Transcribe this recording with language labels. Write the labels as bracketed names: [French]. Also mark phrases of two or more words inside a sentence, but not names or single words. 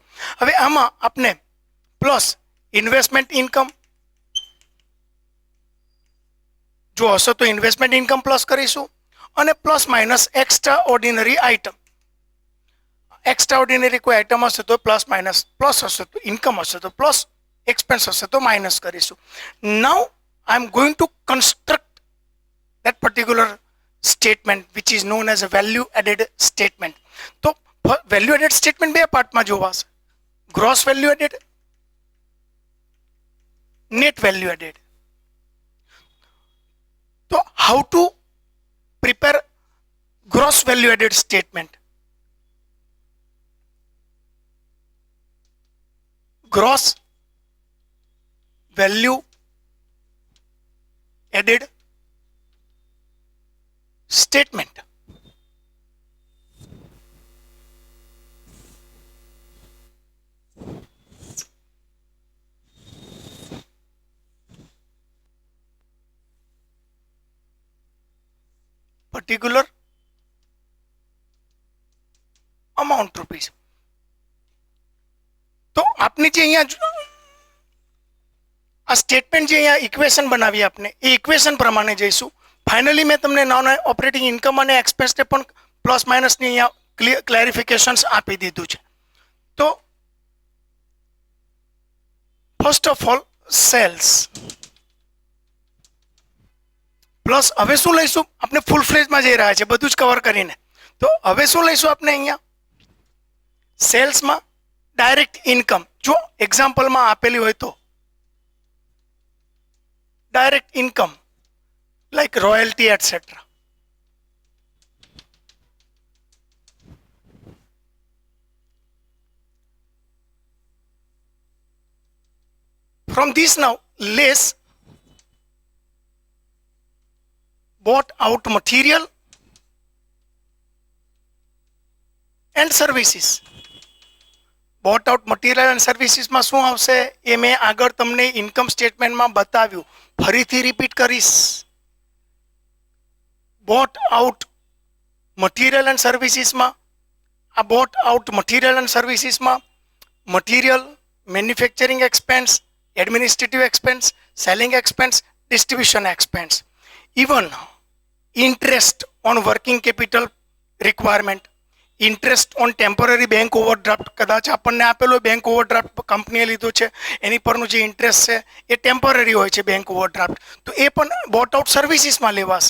[Gujarati] હવે આમાં આપણે [English] plus investment income [Gujarati] જો હશે તો [English] investment income plus [Gujarati] કરીશું અને [English] plus minus extra ordinary item. extra ordinary [Gujarati] કોઈ આઇટમ હશે તો [English] plus minus, [Gujarati] પ્લસ હશે તો ઇન્કમ હશે તો પ્લસ, એક્સપેન્સ હશે તો માઇનસ કરીશું. [English] now I am going to construct that particular statement which is known as a value added statement. [Gujarati] તો [English] value added statement [Gujarati] બે પાર્ટમાં જોવાશે, [English] gross value added, net value added. તો how to prepare gross value added statement? gross value added statement. Particular amount rupees. [Gujarati] તો આપની જે અહીંયા આ સ્ટેટમેન્ટ જે અહીંયા ઇક્વેશન બનાવી આપને એ ઇક્વેશન પ્રમાણે જઈશું. ફાઇનલી મેં તમને [English] non operating income [Gujarati] અને એક્સપેન્સને પણ [English] plus minusની [Gujarati] અહીંયા ક્લેરિફિકેશન્સ આપી દીધું છે. તો [English] first of all sales plus, [Gujarati] હવે શું લઈશું આપણે [English] full fledgeમાં [Gujarati] જઈ રહ્યા છે બધું જ કવર કરીને. તો હવે શું લઈશું આપણે અહીંયા સેલ્સમાં [English] direct income. [Gujarati] જો એક્ઝામ્પલમાં આપેલી હોય તો [English] direct income like royalty etc. From this now less bought out material and services. bought out material and services [Gujarati] માં શું આવશે એ મેં આગળ તમને [English] income statementમાં [Gujarati] બતાવ્યું, ફરીથી રિપીટ કરીશ. [English] bought out material and services [Gujarati] માં આ [English] bought out material and services માં material, manufacturing expense, administrative expense, selling expense, distribution expense, even interest on working capital requirement, interest on temporary bank overdraft. [Gujarati] કદાચ આપણને આપેલો [English] bank overdraft [Gujarati] કંપનીએ લીધું છે એની પરનું જે ઇન્ટરેસ્ટ છે એ ટેમ્પરરી હોય છે [English] bank overdraft, [Gujarati] તો એ પણ [English] bought out servicesમાં [Gujarati] લેવાશે.